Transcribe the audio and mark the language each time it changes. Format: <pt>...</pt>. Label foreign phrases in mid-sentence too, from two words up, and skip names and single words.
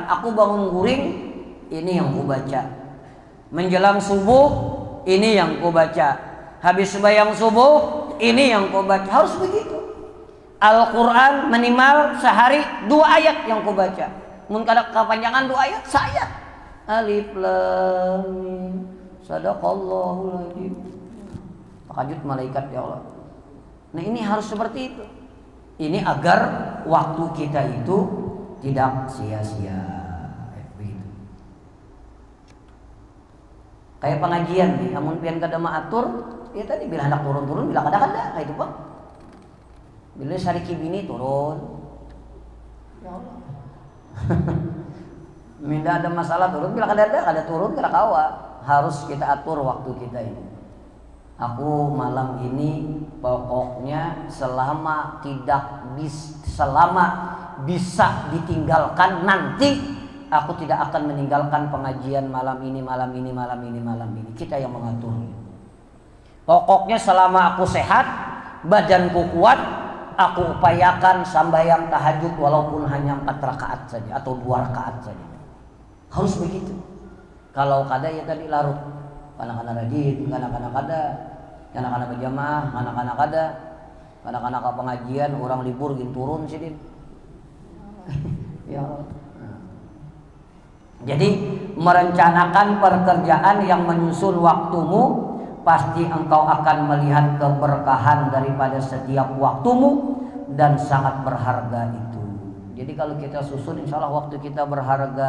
<id>Aku bangun guring, ini yang ku baca. Menjelang subuh, ini yang ku baca. Habis sembahyang subuh, ini yang ku baca. Harus begitu. Al-Quran minimal sehari 2 ayat yang ku baca.</id> <bjn>Mun kada kepanjangan 2 ayat, sayat.</bjn> <ar>الم. صدق الله العظيم.</ar> <id>Tahajud malaikat</id> <ar>يا الله.</ar> <id>Nah, ini harus seperti itu. Ini agar waktu kita itu tidak sia-sia.</id> <bjn>Kayak pengajian nih, amun pian kada maatur, ya tadi bila hendak turun-turun, bila kada kayak itu Bang. Bila sariki bini turun.</bjn> <ar>يا الله.</ar> <bjn>Minda ada masalah turun, bila kada turun kada kawa.</bjn> <id>Harus kita atur waktu kita ini. Aku malam ini pokoknya selama bisa ditinggalkan nanti, aku tidak akan meninggalkan pengajian malam ini. Kita yang mengatur. Pokoknya selama aku sehat, badanku kuat, aku upayakan sambayang tahajud walaupun hanya 4 rakaat saja atau 2 rakaat saja. Harus begitu.</id> <bjn>Kalau kada ya tadi larut. Anak-anak rajin, anak-anak kada, anak-anak berjamaah, anak-anak kada, anak-anak ke pengajian, orang libur gin turun sini.</bjn> <ar>يا الله.</ar> <id>Jadi merencanakan pekerjaan yang menyusun waktumu, pasti engkau akan melihat keberkahan daripada setiap waktumu dan sangat berharga itu. Jadi kalau kita susun,</id> <ar>إن شاء الله</ar> <id>waktu kita berharga.</id>